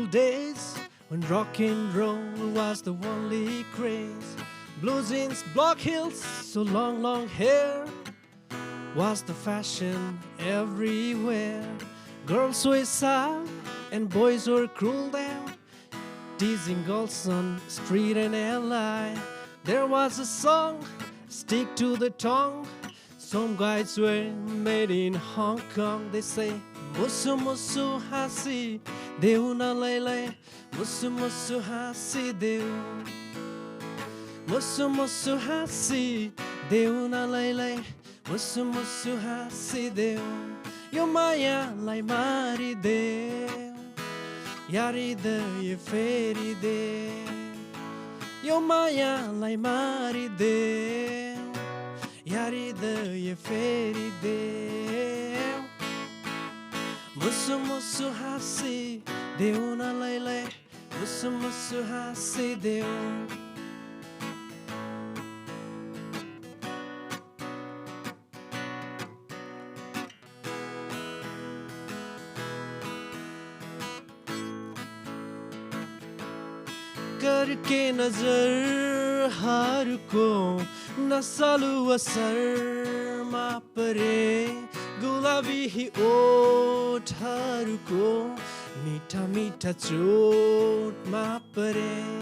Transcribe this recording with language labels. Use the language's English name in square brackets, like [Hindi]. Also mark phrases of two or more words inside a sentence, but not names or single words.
[English] days, when rock and roll was the only craze, blue jeans, block heels, so long, long hair was the fashion everywhere. Girls were sad and boys were cruel there, teasing girls on street and LA. There was a song, stick to the tongue. Some guys were made in Hong Kong. They say, [Nepali] मुसु मुसु हाँसि देउ न लले, मुसु मुसु हाँसि देउ, मुसु मुसु हाँसि देउ न लले, मुसु मुसु हाँसि देउ. यो माया लाई मारि देउ, यारी दे फेरि देउ. यो माया लाई मारि देउ, यारी दे फेरि देउ. मुसु मुसु हाँसि देउ न लले, मुसु मुसु हाँसि देउ. करके नजर हार को नसालु असर मा परे गुलाबी ही ओठ हार को मीठा मीठा चोट मा परे